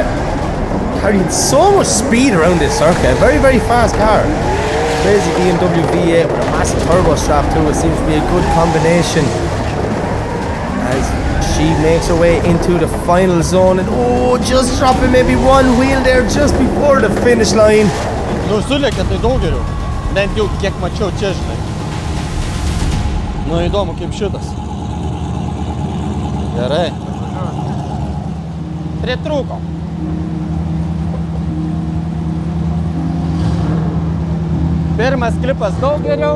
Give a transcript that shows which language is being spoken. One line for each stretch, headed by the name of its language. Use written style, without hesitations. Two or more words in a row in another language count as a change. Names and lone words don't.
English: Carrying so much speed around this circuit. Very, very fast car. Crazy BMW V8 with a massive turbo strap to it. Seems to be a good combination as she makes her way into the final zone and just dropping maybe one wheel there just before the finish line.
Lithuanian: Nu, sulėkė tai daug geriau. Bent jau kiek mačiau čia, žinai. Nu, įdomu kaip šitas. Gerai. Pritrūko. Pirmas klipas daug geriau.